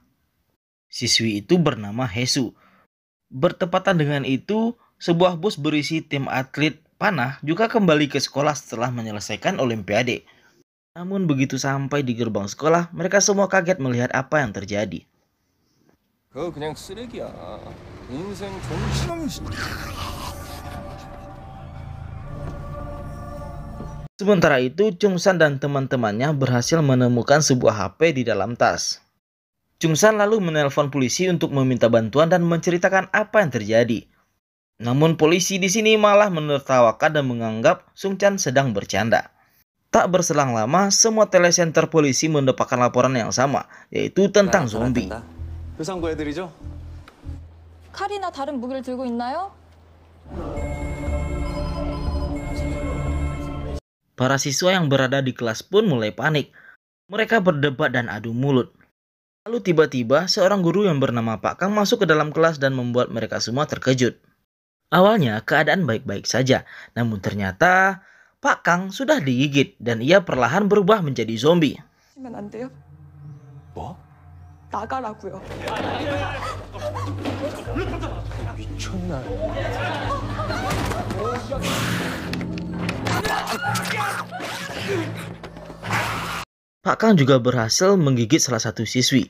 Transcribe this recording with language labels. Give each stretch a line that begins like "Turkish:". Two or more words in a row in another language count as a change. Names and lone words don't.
Indonesian: Siswi itu bernama Hesu. Bertepatan dengan itu, sebuah bus berisi tim atlet panah juga kembali ke sekolah setelah menyelesaikan olimpiade. Namun begitu sampai di gerbang sekolah, mereka semua kaget melihat apa yang terjadi.
Korean: 그거 그냥 쓰레기야. 인생 정신없는.
Indonesian: Sementara itu, Chung-san dan teman-temannya berhasil menemukan sebuah HP di dalam tas. Chung-san lalu menelpon polisi untuk meminta bantuan dan menceritakan apa yang terjadi. Namun polisi di sini malah menertawakan dan menganggap Sung Chan sedang bercanda. Tak berselang lama, semua telecenter polisi mendapatkan laporan yang sama, yaitu tentang zombie.
Korean: 교상고 애들이죠? 칼이나 다른 무기를 들고 있나요?
Indonesian: Para siswa yang berada di kelas pun mulai panik. Mereka berdebat dan adu mulut. Lalu tiba-tiba seorang guru yang bernama Pak Kang masuk ke dalam kelas dan membuat mereka semua terkejut. Awalnya keadaan baik-baik saja, namun ternyata Pak Kang sudah digigit dan ia perlahan berubah menjadi zombie.
Korean: 하시면 안 돼요? 뭐? 나가라고요. 미쳤나?
Indonesian: Pak Kang juga berhasil menggigit salah satu siswi.